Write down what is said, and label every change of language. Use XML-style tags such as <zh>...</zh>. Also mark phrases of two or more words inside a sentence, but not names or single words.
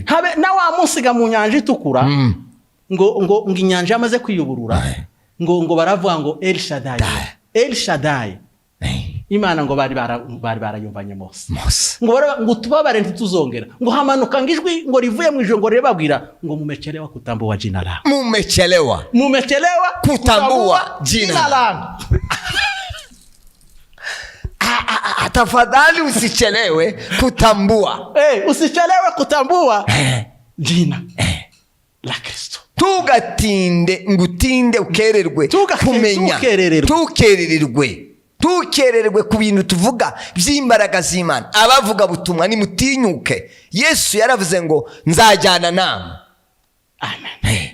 <rw>habe na wa musiga mu nyanja itukura ngo inyanja yamaze kwiyuburura ngo baravuga ngo El Shaddai Imana ngo bari barayumvanye Mose ngo tubabare ntituzongera ngo hamanuka ngijwi ngo rivuye mu ijoro ngo rebabwira ngo</rw> <sw>mumechelewa kutambua jina langu mumechelewa kutambua jina langu. Tafadhali usichelewe kutambua jina la Kristo.</sw> <rw>Ngutinde ukererwe kumenya tukererwe ku bintu tuvuga by'imbaraga z'Imana. Abavuga butumwa ni mutinyuke. Yesu yaravuze ngo nzajyana namwe. Amen.</rw>